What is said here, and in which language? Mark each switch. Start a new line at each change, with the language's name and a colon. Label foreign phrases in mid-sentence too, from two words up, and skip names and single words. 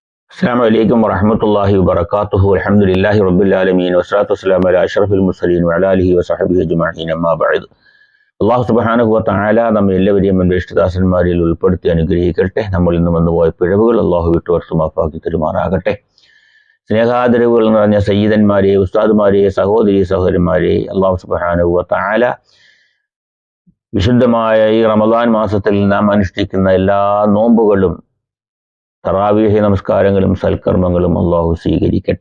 Arabic: السلام عليكم ورحمة الله وبركاته. الحمد لله رب العالمين والصلاة والسلام على أشرف المرسلين وعلى آله وصحبه أجمعين. أما بعد. الله سبحانه وتعالى
Malayalam: നമ്മെ എല്ലാവരെയും ഇഷ്ടദാസന്മാരിൽ ഉൾപ്പെടുത്തി അനുഗ്രഹിക്കട്ടെ. നമ്മൾ ഇന്ന് വന്നുപോയ പിഴവുകൾ അള്ളാഹു വിട്ടുവർത്തു മാപ്പാക്കി തരുമാറാകട്ടെ. സ്നേഹാദരവുകൾ നിറഞ്ഞ സയ്യിദന്മാരെ, ഉസ്താദുമാരെ, സഹോദരി സഹോദരന്മാരെ,
Arabic: الله سبحانه وتعالى
Malayalam: വിശുദ്ധമായ ഈ റമദാൻ മാസത്തിൽ നാം അനുഷ്ഠിക്കുന്ന എല്ലാ നോമ്പുകളും തറാവീഹ് നമസ്കാരങ്ങളും സൽക്കർമ്മങ്ങളും അള്ളാഹു സ്വീകരിക്കട്ടെ.